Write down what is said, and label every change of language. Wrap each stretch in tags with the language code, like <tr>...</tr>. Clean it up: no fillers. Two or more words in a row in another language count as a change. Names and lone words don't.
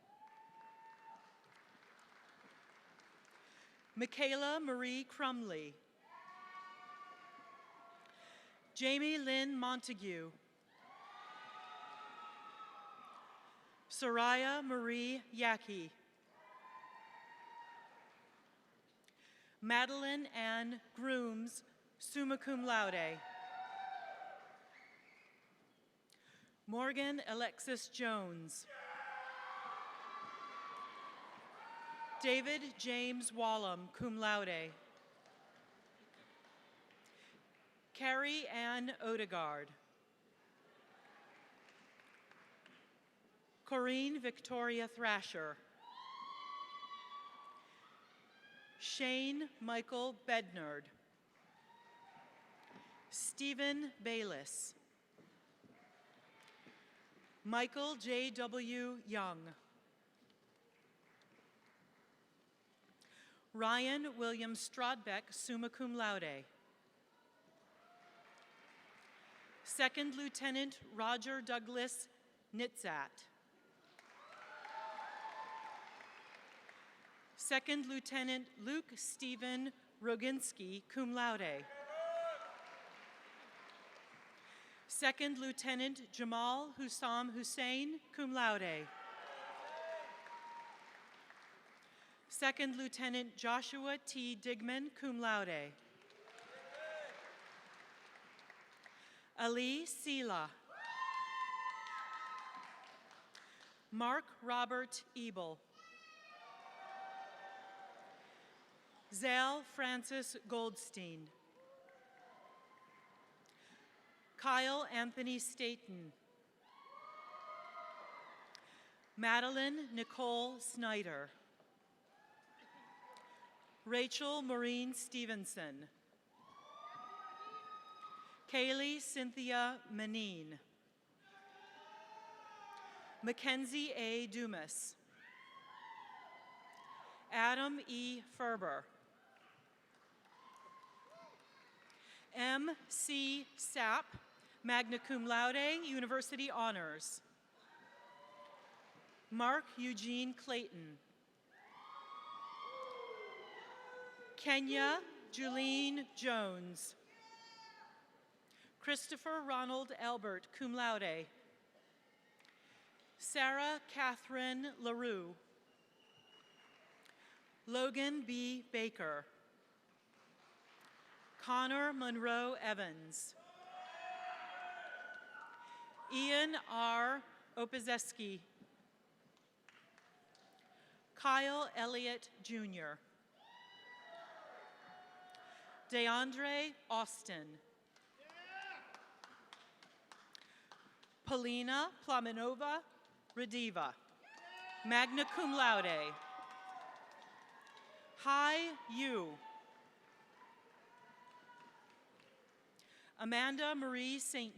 <en>Michaela Marie Crumley. Jamie Lynn Montague. Soraya Marie Yaki. Madeline Ann Grooms,</en> <la>summa cum laude.</la> <en>Morgan Alexis Jones. David James Wallum,</en> <la>cum laude.</la> <en>Carrie Ann Odegaard. Corinne Victoria Thrasher. Shane Michael Bednard. Stephen Bayless. Michael J.W. Young. Ryan William Strodbeck,</en> <la>summa cum laude.</la> <en>Second Lieutenant Roger Douglas Nitzat. Second Lieutenant Luke Stephen Roginski,</en> <la>cum laude.</la> <en>Second Lieutenant Jamal Hussam Hussein,</en> <la>cum laude.</la> <en>Second Lieutenant Joshua T.</en> <la>Digman, cum laude.</la> <en>Ali Sela. Mark Robert Ebel. Zale Francis Goldstein. Kyle Anthony Staten. Madeline Nicole Snyder. Rachel Maureen Stevenson. Kaylee Cynthia Manine. Mackenzie A. Dumas. Adam E. Ferber. M. C.</en> <la>Sapp, magna cum laude,</la> <en>University Honors. Mark Eugene Clayton. Kenya Julene Jones. Christopher Ronald Albert,</en> <la>cum laude.</la> <en>Sarah Catherine LaRue. Logan B. Baker. Connor Monroe Evans. Ian R. Opazeski. Kyle Elliott Jr. DeAndre Austin. Polina Plaminova Radiva,</en> <la>magna cum laude.</la> <en>Hai Yu. Amanda Marie St.</en>